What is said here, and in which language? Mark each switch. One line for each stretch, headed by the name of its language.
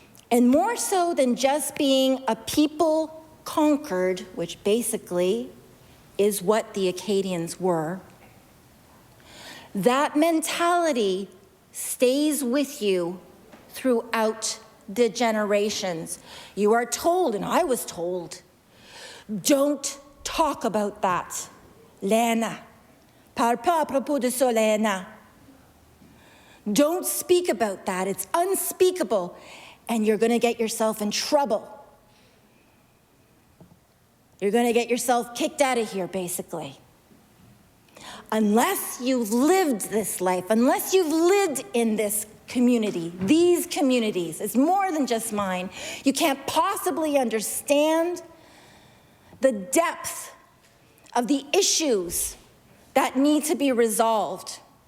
English: And more so than just being a people conquered, which basically is what the Acadians were, that mentality stays with you throughout the generations. You are told, and I was told, don't talk about that, Lena.
French: Parle pas à propos de ça, Lena.
English: Don't speak about that. It's unspeakable, and you're going to get yourself in trouble. You're going to get yourself kicked out of here, basically. Unless you've lived this life, unless you've lived in this community, these communities, it's more than just mine, you can't possibly understand the depth of the issues that need to be resolved.